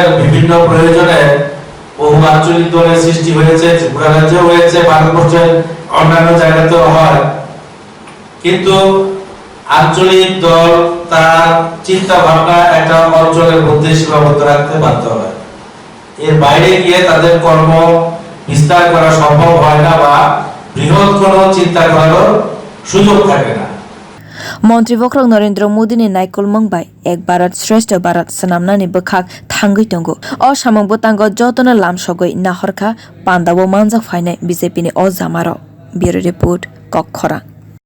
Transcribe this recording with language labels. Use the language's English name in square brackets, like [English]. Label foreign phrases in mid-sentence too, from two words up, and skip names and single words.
[Bangla] বিভিন্ন প্রয়োজনে বহু আঞ্চলিক দলের সৃষ্টি হয়েছে ত্রিপুরা রাজ্যে হয়েছে ভারতবর্ষের অন্যান্য জায়গাতেও হয় কিন্তু আঞ্চলিক দল তার চিন্তা ভাবনা একটা অঞ্চলের মধ্যে সীমাবদ্ধ রাখতে বাধ্য হয় এর বাইরে গিয়ে তাদের কর্ম বিস্তার করা সম্ভব হয় না বা বৃহৎ কোনো চিন্তা করার সুযোগ থাকে না [Kok Borok] মন্ত্রী বক্রক নরেন্দ্র মোদী ni naikolmung bai ek bharat shrestha bharat sanamnani bakhak thangui tongo o samung butango jotona lamsogoi nahorkha panda o manjak phainai BJP ni o jamaro bureau report kokkhora।